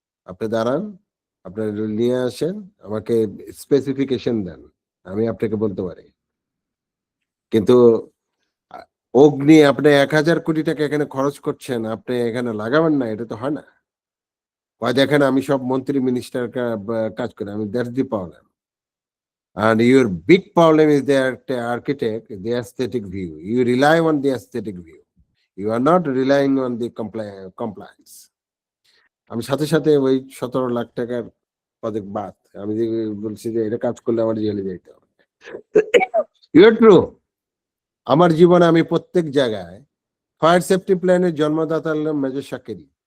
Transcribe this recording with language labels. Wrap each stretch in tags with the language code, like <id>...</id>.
<bn>আপনি দাঁড়ান, আপনার নিয়ে আসেন, আমাকে স্পেসিফিকেশন দেন, আমি আপনাকে বলতে পারি। কিন্তু অগ্নি আপনি 1,000 কোটি টাকা এখানে খরচ করছেন, আপনি এখানে লাগাবেন না, এটা তো হয় না। দেখেন আমি সব মন্ত্রী মিনিস্টার কাজ করি, আমি</bn> <en>That's the problem. And your big problem is the architect, the aesthetic view. You rely on the aesthetic view. You are not relying on the compliance.</en> <bn>আমি সাথে সাথে ওই 17 লাখ টাকার প্রজেক্ট বাদ, আমি যে বলছি যে এটা কাজ করলে আমার জেলে যেতে হবে। ট্রু। আমার জীবনে আমি প্রত্যেক জায়গায় ফায়ার সেফটি প্ল্যানের জন্মদাতা হলাম মেজর শাকেরি।</bn>